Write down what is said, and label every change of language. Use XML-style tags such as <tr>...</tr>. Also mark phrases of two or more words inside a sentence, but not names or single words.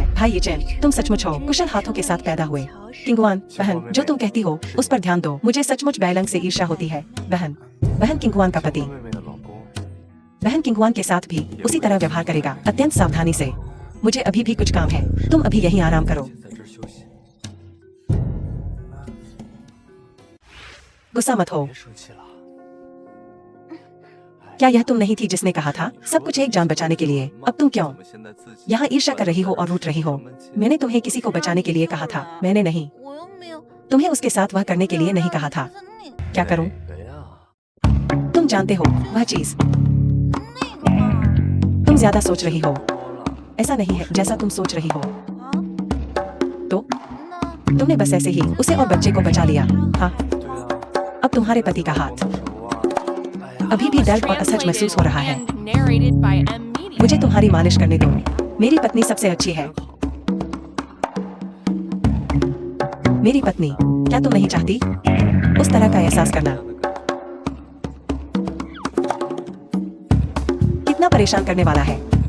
<hi>भाई यिचेन, तुम सचमुच हो कुशल हाथों के साथ पैदा हुए। किंग हुआन, बहन जो तुम कहती हो उस पर ध्यान दो। मुझे सचमुच बैलंग से ईर्ष्या होती है। बहन किंग हुआन का पति। बहन किंगवान के साथ भी उसी तरह व्यवहार करेगा, अत्यंत सावधानी से। मुझे अभी भी कुछ काम है, तुम अभी यहीं आराम करो।</hi> <zh>在这儿休息，</zh> <hi>गुस्सा मत हो।</hi> <zh>别生气了。</zh> <hi>क्या यह तुम नहीं थी जिसने कहा था सब कुछ एक जान बचाने के लिए? अब तुम क्यों</hi> <zh>我们现在自己</zh> <hi>यहाँ ईर्ष्या कर रही हो और रूठ रही हो? मैंने तुम्हें किसी को बचाने के लिए कहा था, मैंने नहीं।</hi> <zh>我又没有</zh> <hi>तुम्हें उसके साथ वह करने के लिए नहीं कहा था।</hi> <zh>那</zh> <hi>क्या करूं?</hi> <zh>哪个呀？</zh> <hi>तुम जानते हो वह चीज।</hi> <zh>个嘛</zh> <hi>तुम ज्यादा सोच रही हो।</hi> <zh>多了，</zh> <hi>ऐसा नहीं है जैसा तुम सोच रही हो।</hi> <zh>啊？</zh> <hi>तो</hi> <zh>那</zh> <hi>तुमने बस ऐसे ही उसे और बच्चे को बचा लिया। हाँ,</hi> <zh>对啊，</zh> <hi>अब तुम्हारे पति का</hi> <zh>我</zh> <hi>हाथ</hi> <zh>手啊，哎呀，</zh> <hi>अभी भी दर्द और असहज महसूस हो रहा है।</hi> <en>and narrated by M Media.</en> <hi>मुझे तुम्हारी मालिश करने दो। मेरी पत्नी सबसे अच्छी है। मेरी पत्नी, क्या तुम नहीं चाहती उस तरह का एहसास करना? कितना परेशान करने वाला है।</hi>